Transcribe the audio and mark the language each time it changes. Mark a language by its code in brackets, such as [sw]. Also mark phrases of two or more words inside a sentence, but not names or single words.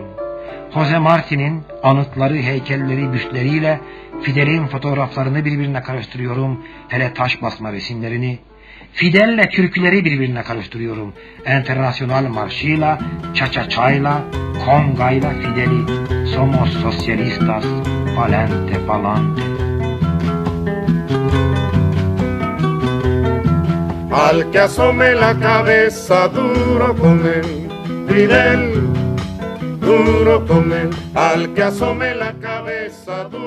[tr] Jose Marti'nin anıtları, heykelleri, büstleriyle Fidel'in fotoğraflarını birbirine karıştırıyorum. Hele taş basma resimlerini. Fidel'le türküleri birbirine karıştırıyorum. Enternasyonal marşıyla, çaçaçayla, kongayla Fidel'i. [es] Somos socialistas, palante palante. Al que asome la cabeza duro con él, Fidel, duro con él, al que asome la cabeza duro.